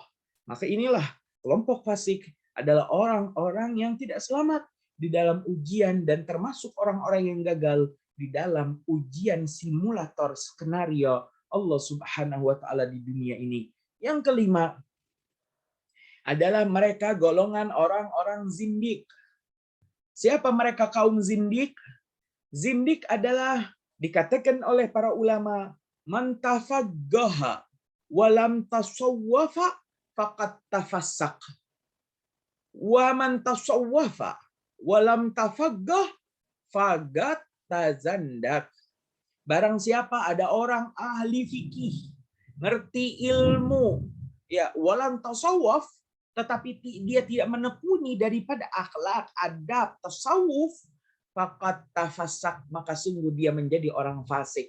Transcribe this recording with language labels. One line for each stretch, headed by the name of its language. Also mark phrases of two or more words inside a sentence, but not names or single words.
Indonesian: Maka inilah kelompok fasik adalah orang-orang yang tidak selamat di dalam ujian, dan termasuk orang-orang yang gagal di dalam ujian simulator skenario Allah
Arabic: سبحانه وتعالى
Indonesian: di dunia ini. Yang kelima adalah mereka golongan orang-orang zindik. Siapa mereka kaum zindik? Zindik adalah dikatakan oleh para ulama,
Arabic: من تفقه ولم يتصوف فقد تفسق. ومن تصوف ولم يتفقه فقد تزندق.
Indonesian: Barang siapa ada orang ahli fikih, ngerti ilmu, ya walam tasawwuf, tetapi dia tidak menekuni daripada akhlak, adab, tasawuf,
Arabic: فقد تفسق,
Indonesian: maka sungguh dia menjadi orang fasik.